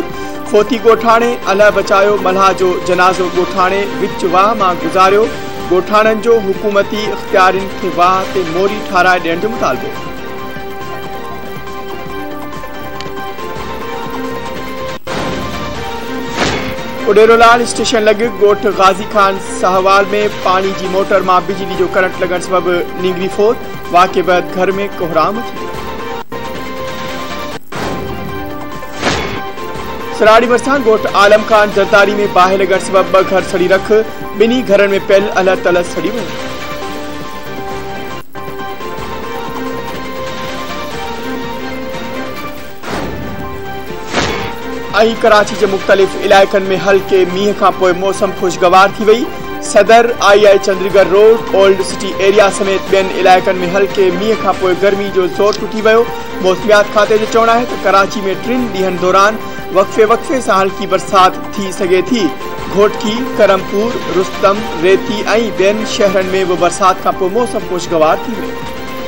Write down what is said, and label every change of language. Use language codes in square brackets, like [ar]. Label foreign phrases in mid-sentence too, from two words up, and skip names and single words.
[sd] फोती गोठाणे अलाह बचायो, मल्हा जो जनाज़ो गोठाणे विच वाह मां गुज़ारियो। गोठाणनि जो हुकूमती इख्तियारनि खे वाह ते मोरी ठाराए ॾियण जो मुतालबो। उडेरोलाल स्टेशन लॻ ॻोठ गाज़ी खान साहवाल में पानी की मोटर में बिजली जो करंट लगन सबब नींगरी फोत। वाक़े बैद घर में कोहराम थी। सराड़ी भरिसां ॻोठ आलम खान जरदारी में बाहि लगन सबब 2 घर सड़ी रख। 2 घरन में पियल अलग तलग सड़ी वियो। कराची के मुख्तलिफ इलाकन में हल्के मीह का पोइ मौसम खुशगवार थी वही। सदर आई चंद्रीगढ़ रोड, ओल्ड सिटी एरिया समेत बेन इलाकन में हल्के मीह का पोइ गर्मी जो जोर टुटी वो। मौसमियात खाते जो चवण है तो कराची में 3 ॾींहनि दौरान वक्फे से हल्की बरसात थी सके थी। घोटकी, करमपुर, रुस्तम, रेती और बेन शहरन में वो बरसात का पोइ मौसम खुशगवार थी वो।